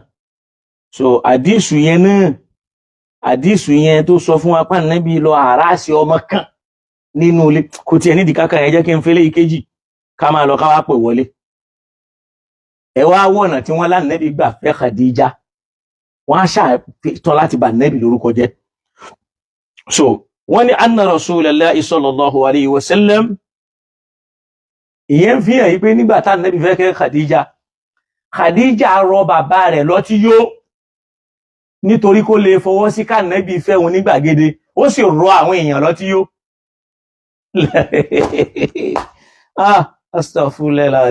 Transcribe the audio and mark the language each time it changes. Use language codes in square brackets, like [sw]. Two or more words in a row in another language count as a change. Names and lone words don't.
[yo] So àdísù yẹn náà, àdísù yẹn tó sọ fún wa pé Ànábì lọ àráàsì ọmọ kan nínú ilé kò tiẹ̀ nídìí kákan ẹ jẹ́ kí n fẹ́lẹ́ ìkejì ká máa lọ ká wá pè wọlé. Ẹ wá wọ̀nà tí wọ́n l'Ànábì gbà fẹ́ Khadija wọ́n á ṣàtọ́ láti bà Ànábì lórúkọ jẹ́. So wọ́n ní [ar] أن رسول الله صلى الله عليه وسلم, [yo] ìyẹn fi hàn yí pé nígbà tá Ànábì fẹ́ kẹ́ Khadija rọ bàbá rẹ̀ lọ́tí yó nítorí kó lè fọwọ́ sí k'Ànábì fẹ́ òun ní gbàgede, ó sì rọ àwọn èèyàn lọ́tí yó. [ar] Astaghfirullah.